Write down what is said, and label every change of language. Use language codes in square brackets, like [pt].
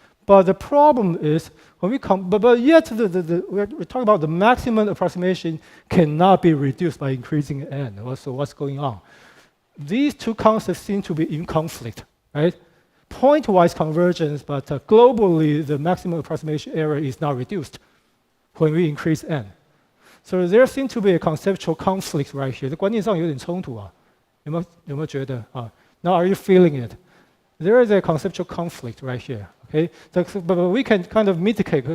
[en] But the problem is when we come, but yet we're talking about the maximum approximation cannot be reduced by increasing n. So what's going on? These two concepts seem to be in conflict, right? Point-wise convergence, but globally the maximum approximation error is not reduced when we increase n. So there seems to be a conceptual conflict right here. [zh] 观念上有点冲突啊，有没有觉得啊？ [en] Now are you feeling it? There is a conceptual conflict right here. Okay, but we can kind of mitigate.